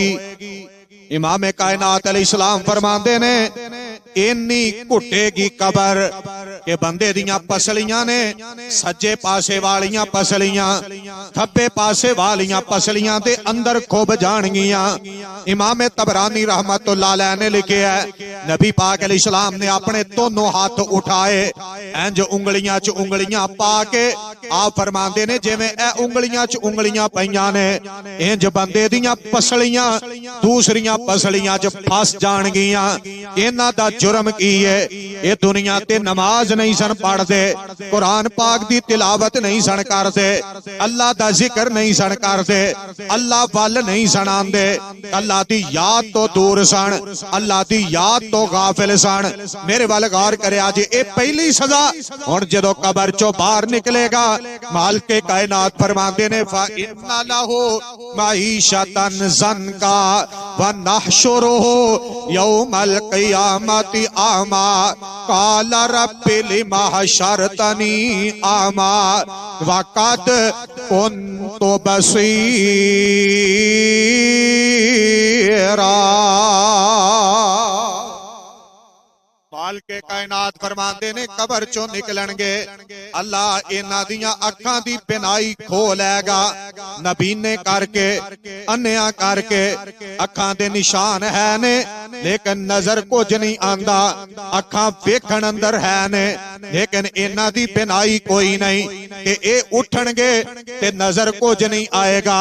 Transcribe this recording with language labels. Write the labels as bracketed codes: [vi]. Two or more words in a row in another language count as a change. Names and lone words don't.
[pa] امام کائنات علیہ السلام فرماتے نے انی گھٹے گی قبر کے بندے دیاں پسلیاں نے سجے پاسے والیاں پسلیاں کھبے پاسے والیاں پسلیاں دے اندر کھب جانگیاں. امام طبرانی [ar] رحمة الله عليه [pa] نے لکھے ہے نبی پاک علیہ السلام نے اپنے دونوں ہاتھ اٹھائے، انج انگلیاں چ انگلیاں پا کے آپ فرماتے نے جویں اے انگلیاں چ انگلیاں پئیاں نے، انج بندے دیاں پسلیاں دوسریاں پسلیاں چ پھس جانگیاں. انہاں دا جرم کی ہے، یہ دنیا تے نماز نہیں سن پڑھتے، قرآن پاک دی تلاوت نہیں سن کرتے، اللہ دا ذکر نہیں سن کرتے، اللہ ول نہیں سن آندے، اللہ دی یاد تو دور سن، اللہ دی یاد تو غافل سن. میرے ول غور کرے آج یہ پہلی سزا. ہن جدوں قبر چوں باہر نکلے گا مالک کائنات فرماتے نے [ar] فإن له معيشة ضنكا ونحشره يوم القيامة أعمى قال رب لم حشرتني أعمى وقد كنت بصيرا. [pa] مالک کائنات فرماتے نے قبر چو نکلن گے، اللہ انہاں دیاں اکھاں دی بینائی کھو لے گا، نابینے کر کے انّیا کر کے اکھاں دے نشان ہے نے لیکن نظر کجھ نہیں آندا اکھاں ویکھن اندر ہے نے لیکن انہاں دی بینائی کوئی نہیں کہ یہ اٹھن گے تے نظر کجھ نہیں آئے گا.